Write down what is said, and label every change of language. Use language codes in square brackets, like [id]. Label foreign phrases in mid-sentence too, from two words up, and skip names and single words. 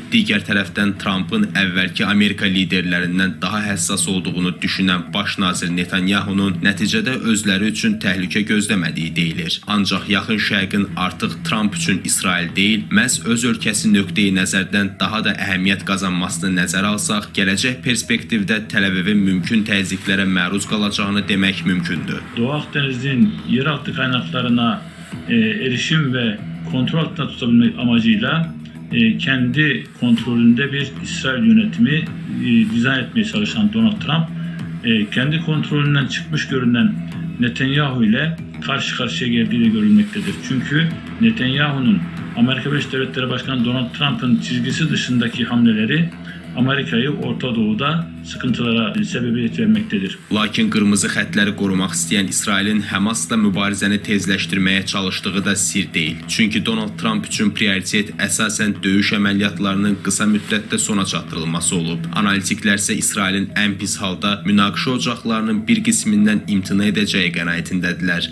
[az] Digər tərəfdən Trump'ın əvvəlki Amerika liderlərindən daha həssas olduğunu düşünən baş nazir Netanyahunun nəticədə özləri üçün təhlükə gözləmədiyi deyilir. Ancaq yaxın şərqin artıq Trump üçün İsrail deyil, məhz öz ölkəsi nöqteyi nəzərdən daha da əhəmiyyət qazanmasını nəzərə alsaq, gələcək perspektivdə Tel-Avivin mümkün təzyiqlərə məruz qalacağını demək mümkündür. [tr] Doğu Akdeniz'in yeraltı kaynaklarına erişim ve kontrol altında tutabilmek amacıyla kendi kontrolünde bir İsrail yönetimi dizayn etmeye çalışan Donald Trump, kendi kontrolünden çıkmış görünen Netanyahu ile karşı karşıya geldiği de görülmektedir. Çünkü Netanyahu'nun Amerika Birleşik Devletleri Başkanı Donald Trump'ın çizgisi dışındaki hamleleri Amerika'yı Orta Doğu'da sıkıntılara sebebiyet vermektedir. [az] Lakin qırmızı xətləri qorumaq istəyən İsrailin Həmasla mübarizəni tezləşdirməyə çalışdığı da sir deyil. Çünki Donald Trump üçün prioritet əsasən döyüş əməliyyatlarının qısa müddətdə sona çatdırılması olub. Analitiklər isə İsrailin ən pis halda münaqişə ocaqlarının bir qismindən imtina edəcəyi qənaətindədirlər.